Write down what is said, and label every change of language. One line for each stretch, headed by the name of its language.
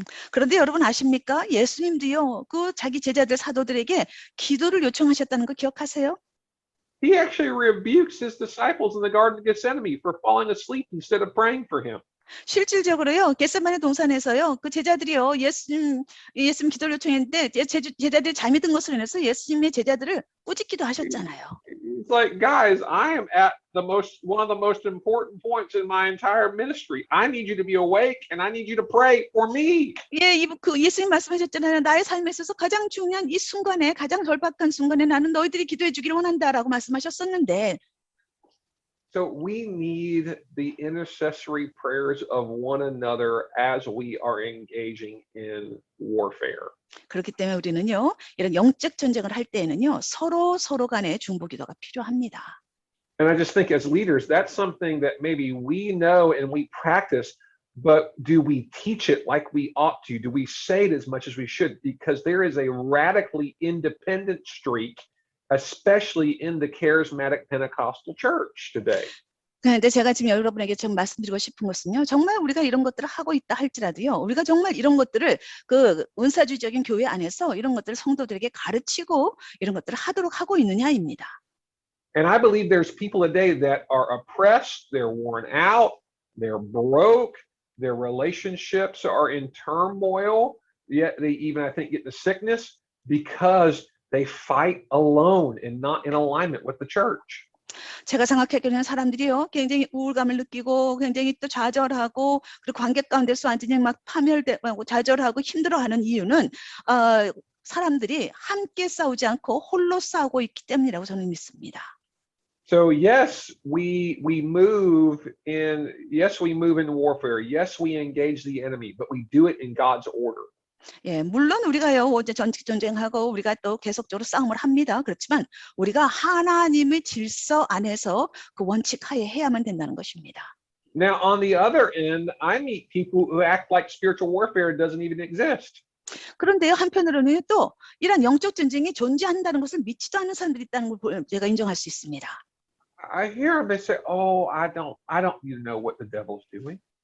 Korean: 그런데 여러분 아십니까? 예수님도요, 그 자기 제자들 사도들에게 기도를 요청하셨다는 거 기억하세요?
English: He actually rebukes his disciples in the Garden of Gethsemane for falling asleep instead of praying for him.
Korean: 실질적으로요, 겟세마네 동산에서요, 그 제자들이요, 예수님 기도를 요청했는데 제자들이 잠이 든 것으로 인해서 예수님의 제자들을 꾸짖기도 하셨잖아요.
English: It's like, guys, I am at one of the most important points in my entire ministry. I need you to be awake and I need you to pray for me.
Korean: 예, 예수님 말씀하셨잖아요. 나의 삶에 있어서 가장 중요한 이 순간에, 가장 절박한 순간에 나는 너희들이 기도해 주기를 원한다라고 말씀하셨었는데.
English: So we need the intercessory prayers of one another as we are engaging in warfare.
Korean: 그렇기 때문에 우리는요, 이런 영적 전쟁을 할 때에는요, 서로 간의 중보기도가 필요합니다.
English: And I just think as leaders, that's something that maybe we know and we practice, but do we teach it like we ought to? Do we say it as much as we should? Because there is a radically independent streak, especially in the charismatic Pentecostal church today.
Korean: 그런데 제가 지금 여러분에게 좀 말씀드리고 싶은 것은요, 정말 우리가 이런 것들을 하고 있다 할지라도요, 우리가 정말 이런 것들을 그 은사주의적인 교회 안에서 이런 것들을 성도들에게 가르치고 이런 것들을 하고 있느냐입니다.
English: And I believe there's people today that are oppressed, they're worn out, they're broke, their relationships are in turmoil, yet they even, I think, get the sickness because they fight alone and not in alignment with the church.
Korean: 제가 생각하기에는 사람들이요, 굉장히 우울감을 느끼고 굉장히 또 좌절하고 그리고 관계 가운데서 완전히 막 파멸되고 좌절하고 힘들어하는 이유는 사람들이 함께 싸우지 않고 홀로 싸우고 있기 때문이라고 저는 믿습니다.
English: So yes, we move in warfare. Yes, we engage the enemy, but we do it in God's order.
Korean: 예, 물론 우리가요, 이제 전직 전쟁하고 우리가 또 계속적으로 싸움을 합니다. 그렇지만 우리가 하나님의 질서 안에서 그 원칙 하에 해야만 된다는 것입니다.
English: Now, on the other end, I meet people who act like spiritual warfare doesn't even exist.
Korean: 그런데요, 한편으로는 또 이런 영적 전쟁이 존재한다는 것을 믿지도 않는 사람들이 있다는 걸 제가 인정할 수 있습니다.
English: I hear them, they say, "Oh, I don't you know what the devil's doing.